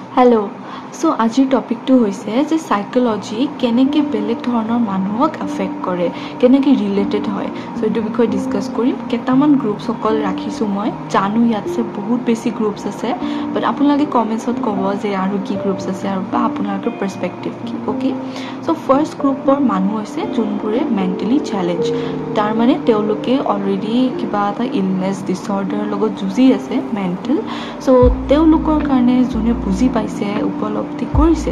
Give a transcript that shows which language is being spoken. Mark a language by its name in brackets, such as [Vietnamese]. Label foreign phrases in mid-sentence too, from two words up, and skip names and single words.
[English] hello so [Assamese] আজিৰ টপিক তো হৈছে যে চাইক'লজী কেনেকে বেলেগ धৰণৰ মানুহক এফেক্ট কৰে কেনেকে ৰিলেটেড হয় সো এটো বিষয় ডিসকাস কৰিম কেটামান গ্ৰুপ সকল ৰাখিছো মই জানো ইয়াতছে বহুত বেছি গ্ৰুপস আছে বাট আপোনালোকে কমেন্টছত ক'ব যে আৰু কি গ্ৰুপস আছে আৰু বা আপোনালোকৰ পাৰ্সপেক্টিভ কি [English] okay so first [Assamese] গ্ৰুপৰ মানুহ হৈছে যোনবোৰে [English] mentally challenge [Assamese] তাৰ মানে তেওঁলোকে অলৰেডি কিবা এটা [English] illness disorder [Assamese] লগত যুজি আছে [English] mental so [Assamese] তেওঁলোকৰ কাৰণে যোনে বুজি পাইছে উপলব্ধি কৰিছে